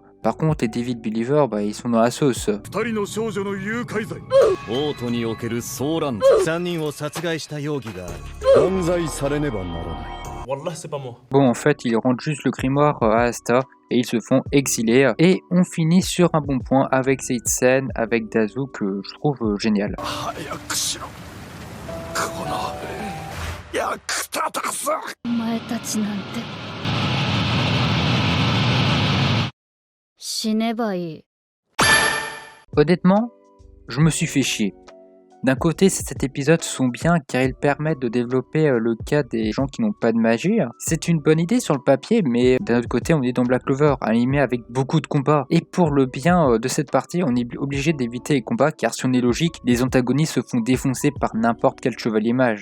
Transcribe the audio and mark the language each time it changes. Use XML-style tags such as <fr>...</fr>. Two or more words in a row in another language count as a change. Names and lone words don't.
<fr>Par contre, les Devil Believers, ils sont dans la sauce.</fr> <ja>二人の少女の誘拐罪王都における騒乱3人を殺害した容疑がある断罪されねばならない</ja> <fr>Wallah, c'est pas moi. Bon, en fait, ils rendent juste le grimoire à Asta et ils se font exiler. Et on finit sur un bon point avec cette scène avec Dazou que je trouve géniale.</fr> <ja>早くしろこの役立たずお前たちなんて死ねばいい。</ja> <fr>Honnêtement, je me suis fait chier. D'un côté, cet épisode sont bien car ils permettent de développer le cas des gens qui n'ont pas de magie. C'est une bonne idée sur le papier, mais d'un autre côté, on est dans Black Clover, un anime avec beaucoup de combats. Et pour le bien de cette partie, on est obligé d'éviter les combats car si on est logique, les antagonistes se font défoncer par n'importe quel chevalier mage.</fr>